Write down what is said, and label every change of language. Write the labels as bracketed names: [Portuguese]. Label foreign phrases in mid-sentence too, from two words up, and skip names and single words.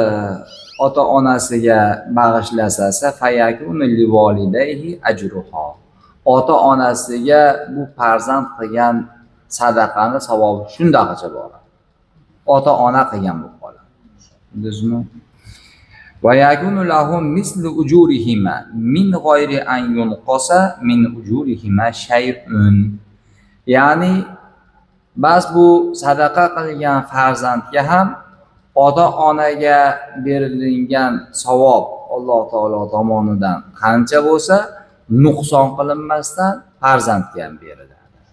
[Uzbek] Ota-onasiga bag'ishlasa [Arabic] فيكون لوالديه أجرها. [Uzbek] Ota-onasiga bu farzand qilgan sadaqani savobi shundaqacha boradi. Ota-ona qilgan bo'lib qoladi. Bildingizmi? [Arabic] ويكون لهم مثل أجورهما من غير أن ينقص من أجورهما شيء. [Uzbek] Ya'ni bas bu sadaqa qilgan farzandga ham ota-onaga berilgan savob Alloh taolo tomonidan qancha bo'lsa, nuqson qilinmasdan farzandga ham beriladi.